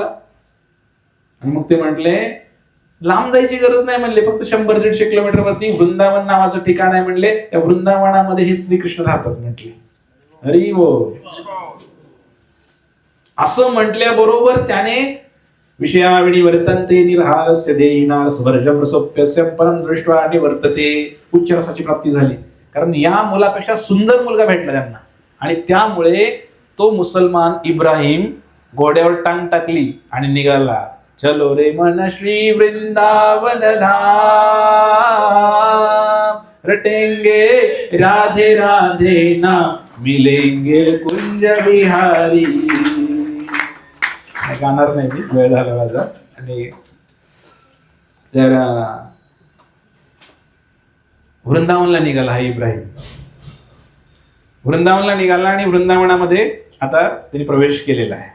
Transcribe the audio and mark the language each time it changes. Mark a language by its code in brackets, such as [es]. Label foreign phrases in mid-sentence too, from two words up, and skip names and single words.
[mr] आणि मग ते म्हटले लांब जायची गरज नाही म्हणले, फक्त 100-150 किलोमीटर वरती वृंदावन नावाचं ठिकाण आहे म्हणले. त्या वृंदावनामध्ये हे श्रीकृष्ण राहतात म्हटले. अरे हो, असं म्हटल्याबरोबर त्याने [sa] विषयाविणी वर्तन्ते निरहारस्य देहिना स्वर्जम रसोप्यस्यं परम दृष्ट्वा निवर्तते. [mr] उच्च रसाची प्राप्ती झाली, कारण या मुलापेक्षा सुंदर मुलगा भेटला त्यांना. आणि त्यामुळे तो मुसलमान इब्राहिम घोड्यावर टांग टाकली आणि निघाला. [hi] चलो रे मन श्री वृंदावन धाम, रटेंगे राधे राधे नाम, मिलेंगे कुंज बिहारी. [mr] गाणार नाही मी, वेळ झाला माझा. आणि तर वृंदावनला निघाला हा इब्राहिम. वृंदावनला निघाला आणि वृंदावनामध्ये आता त्यांनी प्रवेश केलेला आहे.